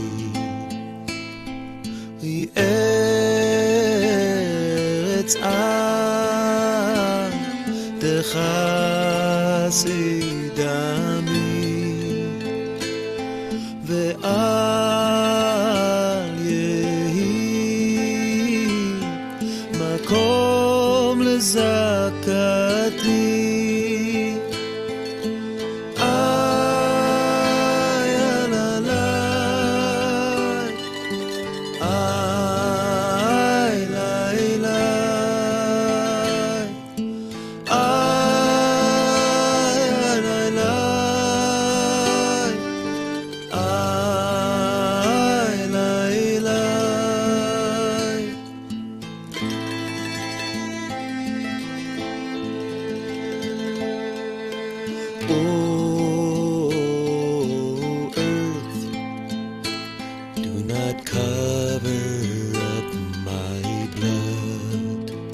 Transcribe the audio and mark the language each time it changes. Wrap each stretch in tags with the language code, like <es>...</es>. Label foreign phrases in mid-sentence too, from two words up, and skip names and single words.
<he>ארץ אל תכסי דמי ואל יהי מקום לזעקתי. Ay alalay, ay laylay, ay laylay, ay laylay.</he> <en>Oh, earth, do not cover up my blood.</en>